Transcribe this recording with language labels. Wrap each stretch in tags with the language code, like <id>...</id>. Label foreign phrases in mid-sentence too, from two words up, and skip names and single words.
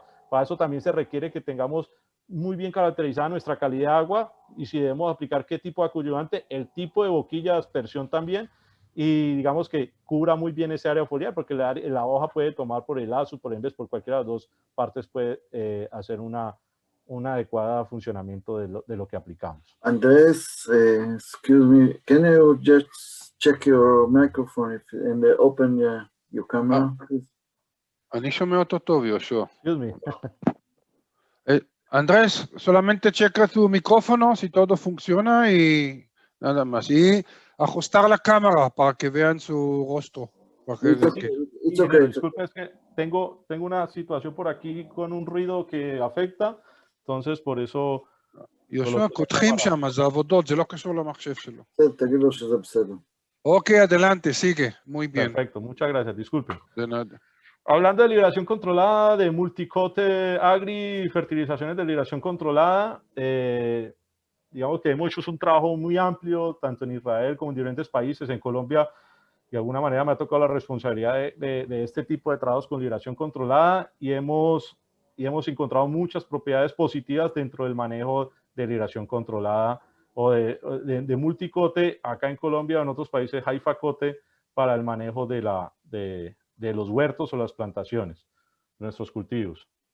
<es>Para eso también se requiere que tengamos muy bien caracterizada nuestra calidad de agua y si debemos aplicar qué tipo de acullivante, el tipo de boquilla de aspersión también, y digamos que cubra muy bien ese área foliar, porque la hoja puede tomar por el azu, por el vez, por cualquiera de las dos partes puede hacer un adecuado funcionamiento de lo que aplicamos.</es> <en>Andrés, excuse me, can you just check your microphone and open your camera, please?</en> <he>אני שומע אותו טוב, יהושע.</he> <en>Excuse me.</en> <es>Andrés, solamente checa tu micrófono si todo funciona y nada más. Y ajustar la cámara para que vean su rostro.</es> <en>It's okay.</en> <es>Disculpe, es que tengo una situación por aquí con un ruido que afecta, entonces por eso...</es> <he>יהושע, קודחים שם, זה עבודות, זה לא קשור למחשב שלו. תגיד לו שזה בסדר. אוקיי,</he> <es>adelante, sigue. Muy bien. Perfecto, muchas gracias, disculpe. De nada. Hablando de liberación controlada, de multicote agri, fertilizaciones de liberación controlada, digamos que hemos hecho un trabajo muy amplio, tanto en Israel como en diferentes países. En Colombia, de alguna manera me ha tocado la responsabilidad de este tipo de trabajos con liberación controlada y hemos encontrado muchas propiedades positivas dentro del manejo de liberación controlada o de multicote acá en Colombia o en otros países, Haifa cote, para el manejo de los huertos o las plantaciones, nuestros cultivos.</es>